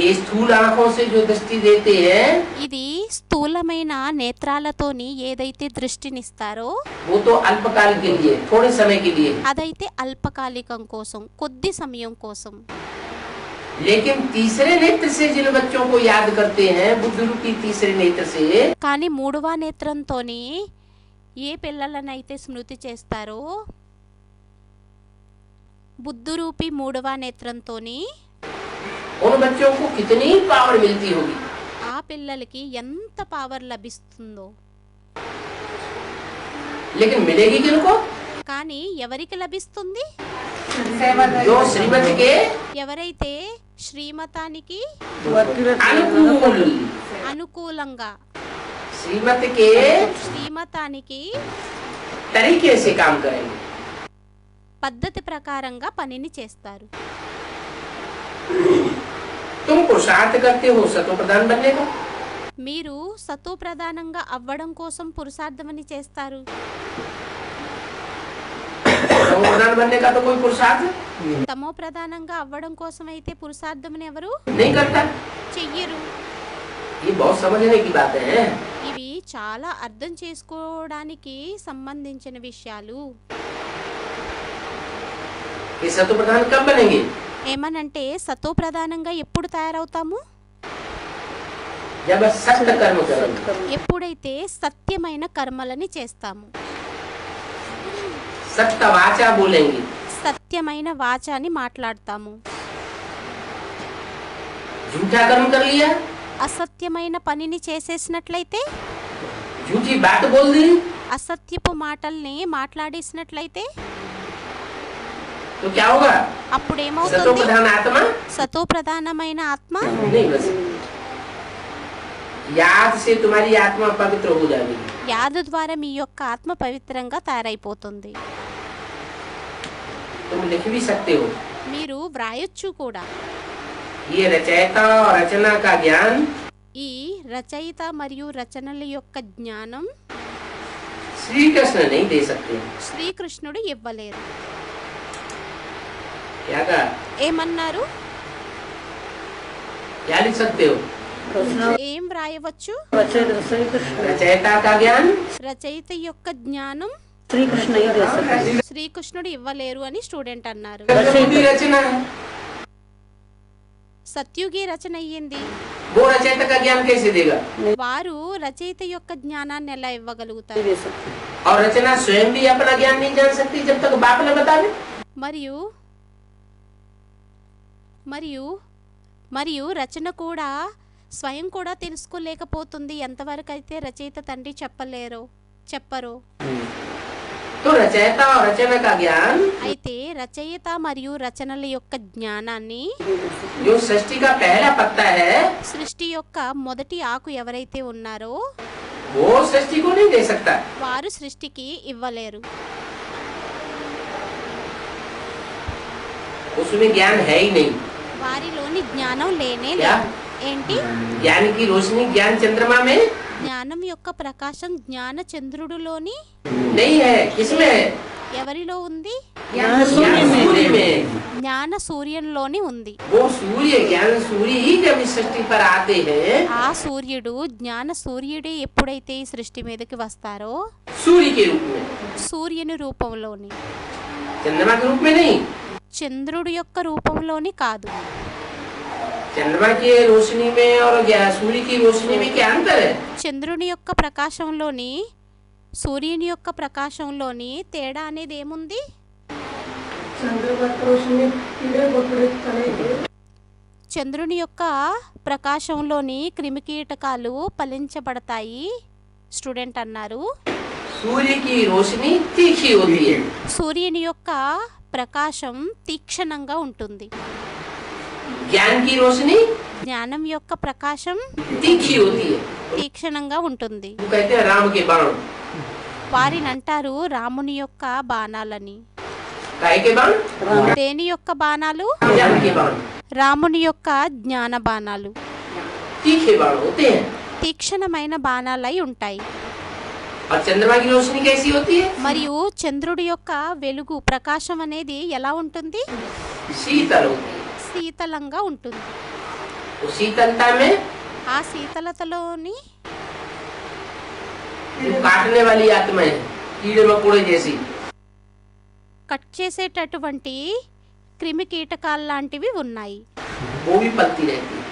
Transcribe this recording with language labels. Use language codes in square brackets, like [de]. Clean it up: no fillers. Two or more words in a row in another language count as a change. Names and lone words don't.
[hi] ये स्थूल आंखों से जो दृष्टि देते हैं [te] ఇది స్థూలమైన నేత్రాలతోని ఏదైతే దృష్టినిస్తారో [hi] वो तो अल्पकाल के लिए, थोड़े समय के लिए, [te] అదైతే అల్పకాలికం కోసం, కొద్ది సమయం కోసం. [hi] लेकिन तीसरे नेत्र से जिन बच्चों को याद करते हैं बुद्ध रूपी तीसरे नेत्र से [te] కానీ మూడవ నేత్రంతోని ఏ పిల్లలనైతే స్మృతి చేస్తారో, బుద్ధురూపి మూడవ నేత్రంతోని [hi] उन बच्चों को कितनी पावर मिलती होगी। [te] ఆ పిల్లలకి ఎంత పవర్ లభిస్తుందో. [hi] लेकिन मिलेगी किनको? [te] కానీ ఎవరికి లభిస్తుంది? [hi] जो श्रीमती के [te] ఎవరైతే శ్రీమతానికి [hi] अनुकूल, [te] అనుకూలంగా, [hi] श्रीमती के [te] శ్రీమతానికి [hi] तरीके से काम करेंगे। [te] పద్ధతి ప్రకారంగా పనిని చేస్తారు. [hi] तुम पुरुषार्थ करते हो सतो प्रधान बनने का, [te] మీరు సతో ప్రధానంగా అవ్వడం కోసం పురుషార్థమని చేస్తారు. [hi] तमो प्रधान बनने का तो कोई पुरुषार्थ [te] తమో ప్రధానంగా అవ్వడం కోసం అయితే పురుషార్థమని ఎవరు [hi] नहीं करता। [te] చెయ్యరు. [hi] ये बहुत समझने की बात है। [te] ఇవి చాలా అర్థం చేసుకోవడానికి సంబంధించిన విషయాలు. [hi] ये सतो प्रधान कब बनेंगे? [te] ఏమనంటే సతో ప్రధానంగా ఎప్పుడు తయారవుతాము? [hi] जब सत्य कर्म करेंगे, [te] ఎప్పుడైతే సత్యమైన కర్మలని చేస్తాము, [hi] सत्य वाचा बोलेंगे, [te] సత్యమైన వాచాని మాట్లాడతాము. [hi] झूठा कर्म कर लिया, [te] అసత్యమైన పనిని చేసేసినట్లయితే, [hi] झूठी बात बोल दी [te] అసత్యపు మాటల్ని మాట్లాడేసినట్లయితే [hi] तो क्या होगा? [te] అప్పుడు [hi] सतो [te] ఏమవుతుంది? [hi] प्रधान आत्मा [te] సతో ప్రధానమైన ఆత్మ [hi] नहीं बस याद से तुम्हारी आत्मा पवित्र हो जाएगी। [te] యాదు ద్వారా మీ యొక్క ఆత్మ పవిత్రంగా తయారైపోతుంది. [hi] तुम लिख भी सकते हो। [te] మీరు వ్రాయొచ్చు కూడా. [hi] ये रचयिता और रचना का ज्ञान [te] ఈ రచయిత మరియు రచనల యొక్క జ్ఞానం [hi] श्री कृष्ण नहीं दे सकते। [te] శ్రీకృష్ణుడు ఇవ్వలేరు. [hi] क्या कहा [te] ఏమన్నారు? [hi] क्या लिख सकते हो रचना [te] ఏం రాయవచ్చు? [hi] रचयिता श्री कृष्ण रचयिता का ज्ञान [te] రచయిత యొక్క జ్ఞానం [hi] श्री कृष्ण ही दे सकते [te] శ్రీకృష్ణుడు ఇవ్వలేరు అని స్టూడెంట్ అన్నారు. [hi] की रचना है [te] సత్యుగి రచన అయ్యింది, [hi] वो रचयिता का ज्ञान कैसे देगा [te] వారు రచయిత యొక్క జ్ఞానాన్ని ఎలా [hi] नहीं [te] ఇవ్వగలుగుతారు? [hi] दे सकते और रचना स्वयं भी अपना ज्ञान नहीं जान सकती जब तक बाप न बतावे [te] మరియు మరియు మరియు రచన కూడా స్వయం కూడా తెలుసుకోలేకపోతుంది ఎంతవరకు అయితే రచయిత తండ్రి చెప్పరో. [hi] तो रचयिता और रचना का ज्ञान [te] అయితే రచయిత మరియు రచనల యొక్క జ్ఞానాన్ని [hi] जो सृष्टि का पहला पत्ता है [te] సృష్టి యొక్క మొదటి ఆకు ఎవరైతే ఉన్నారో [hi] वो सृष्टि को नहीं दे सकता [te] వారు సృష్టికి ఇవ్వలేరు. [hi] उसमें ज्ञान है ही नहीं [te] వారిలోని జ్ఞానం లేనే [hi] क्या? [te] లేదు. ఏంటి? [hi] ज्ञान की रोशनी ज्ञान चंद्रमा में [te] జ్ఞానం యొక్క ప్రకాశం జ్ఞాన చంద్రుడిలోని [hi] नहीं है किसमें है [te] ఎవరిలో ఉంది? [hi] ज्ञान सूर्य में [te] జ్ఞాన సూర్యునిలోని ఉంది. [hi] वो सूर्य ज्ञान सूर्य ही जब इस सृष्टि पर आते हैं [te] ఆ సూర్యుడు జ్ఞాన సూర్యుడే ఎప్పుడైతే ఈ సృష్టి మీదకి వస్తారో [hi] सूर्य के रूप में [te] సూర్యుని రూపంలోని, [hi] चंद्रमा के रूप में नहीं [te] చంద్రుడి యొక్క రూపంలోని కాదు. [hi] चंद्रमा की रोशनी में और सूर्य की रोशनी में क्या अंतर है [te] చంద్రుని యొక్క ప్రకాశంలోని సూర్యుని యొక్క ప్రకాశంలోని తేడా అనేది ఏముంది? చంద్రుని యొక్క ప్రకాశంలోని క్రిమికీటకాలు ఫలించబడతాయి స్టూడెంట్ అన్నారు. [hi] सूर्य की रोशनी तीखी होती है [te] సూర్యుని యొక్క ప్రకాశం తీక్షణంగా ఉంటుంది. [hi] ज्ञान की रोशनी [te] జ్ఞానం యొక్క ప్రకాశం [hi] तीखी होती है [te] తీక్షణంగా ఉంటుంది. [hi] वो कहते हैं राम के बाण [te] వారిని అంటారు రాముని యొక్క బాణాలని. [hi] काहे के बाण [te] దేని యొక్క బాణాలు? [hi] ज्ञान के बाण [te] రాముని యొక్క జ్ఞాన బాణాలు [hi] तीखे बाण होते हैं [te] తీక్షణమైన బాణాలై ఉంటాయి. [hi] और चंद्रमा की रोशनी कैसी होती है [te] మరియు చంద్రుడి యొక్క వెలుగు ప్రకాశం అనేది ఎలా ఉంటుంది? [hi] शीतल होती है [te] శీతలంగా ఉంటుంది. [hi] उस शीतलता में [te] ఆ శీతలతలోని [hi] जो काटने वाली आत्माएं कीड़े मकोड़े जैसी [te] కట్ చేసేటటువంటి క్రిమి కీటకాలు లాంటివి ఉన్నాయి, [hi] वो भी पलती रहती है